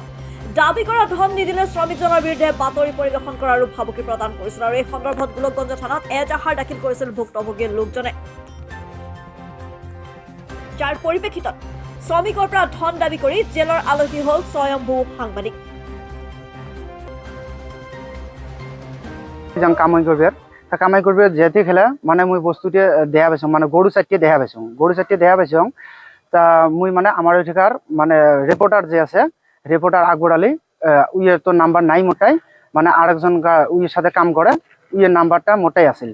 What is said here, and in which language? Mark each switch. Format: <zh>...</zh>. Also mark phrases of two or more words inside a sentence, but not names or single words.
<as>দাবী কৰা ধন নিদিলে শ্ৰমিকজনৰ বিৰুদ্ধে বাতৰি পৰিৱেশন কৰাৰো ভাবুকি প্ৰদান কৰিছিল। আৰু এই সন্দৰ্ভত গোলকগঞ্জ থানাত এজাহাৰ দাখিল কৰিছিল ভুক্তভোগী লোকজনে, যাৰ পৰিপ্ৰেক্ষিতত শ্ৰমিকৰ পৰা ধন দাবী কৰি জেলৰ আলহী হল স্বয়ম্ভূ সাংবাদিক।</as> <bn>কামাই করবে যেতে খেলে মানে মুই বস্তুতে দেখা পাইছো মানে গরু চারটে দেখা পাইছো তা মুই মানে আমার ওইখানকার মানে রিপোর্টার যে আছে রিপোর্টার আকবর আলী উইয়ের তো নাম্বার নাই মোটাই মানে আরেকজন উইয়ের সাথে কাম করে উইয়ের নাম্বারটা মোটাই আসিল।</bn>